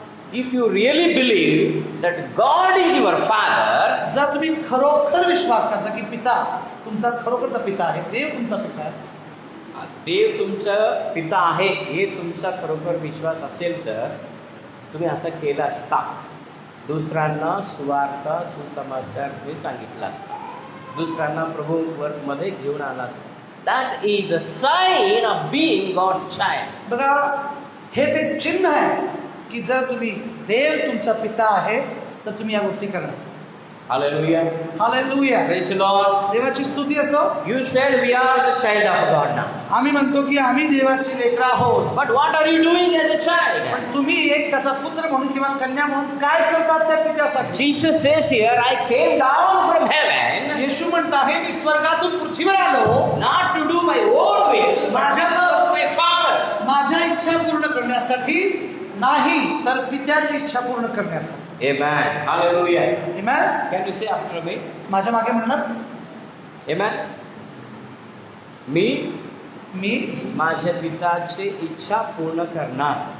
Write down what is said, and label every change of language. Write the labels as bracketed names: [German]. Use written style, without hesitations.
[English] If you really believe that God is your Father, [Marathi] जर तुम्ही खरोखर विश्वास करता की पिता तुमचा खरोखरचा पिता आहे, देव तुमचा पिता आहे, देव तुमचा पिता आहे हे तुमचा खरोखर विश्वास असेल तर तुम्ही असं केलं असता. दुसऱ्यांना सुवार्थ सुसमाचार हे सांगितलं असतं. दुसऱ्यांना प्रभूमध्ये घेऊन आला असता. [English] That is the sign of being God child. [Marathi] बघा, हे ते चिन्ह आहे की जर तुम्ही देव तुमचा पिता आहे तर तुम्ही या गोष्टी करणार. Hallelujah. Hallelujah. [English] Praise the Lord. [Marathi] देवाची स्तुती असो. [English] You said we are the child of God now. [Marathi] आम्ही म्हणतो की आम्ही देवाची लेकरं आहोत. [English] But what are you doing as a child? [Marathi] पण तुम्ही एक त्याचा पुत्र म्हणून किंवा कन्या म्हणून काय करतात त्या पित्यासाठी? [English] Jesus says here, I came down from heaven. [Marathi] येशू म्हणत आहे मी स्वर्गातून पृथ्वीवर आलो [English] Not to do my own will, but to serve my Father. [Marathi] माझ्या इच्छा पूर्ण करण्यासाठी नाही, तर पित्याची इच्छा पूर्ण करण्यासाठी. [English] Amen. Hallelujah. Amen. Can you say after me? [Marathi] माझ्या मागे म्हणणार. Amen. मी मी माझ्या पिताची इच्छा पूर्ण करणार.